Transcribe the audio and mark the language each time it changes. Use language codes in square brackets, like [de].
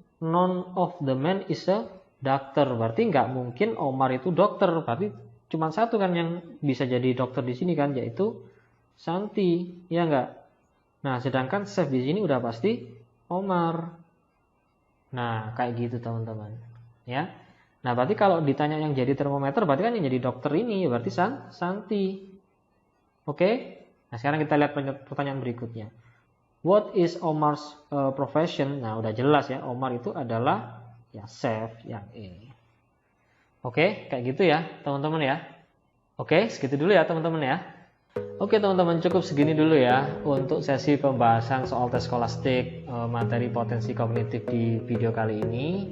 [en] None of the men is a doctor. [id] Berarti nggak mungkin Omar itu dokter. Berarti cuma satu kan yang bisa jadi dokter di sini kan, yaitu Santi. Ya nggak? Nah, sedangkan chef di sini udah pasti Omar. Nah, kayak gitu teman-teman. Ya. Nah, berarti kalau ditanya yang jadi termometer, berarti kan yang jadi dokter ini, berarti Santi. Oke? Nah, sekarang kita lihat pertanyaan berikutnya. [en] What is Omar's profession? [id] Nah, udah jelas ya, Omar itu adalah ya chef yang ini. Oke, kayak gitu ya, teman-teman ya. Oke, segitu dulu ya, teman-teman ya. Oke, teman-teman, cukup segini dulu ya untuk sesi pembahasan soal tes skolastik materi potensi kognitif di video kali ini.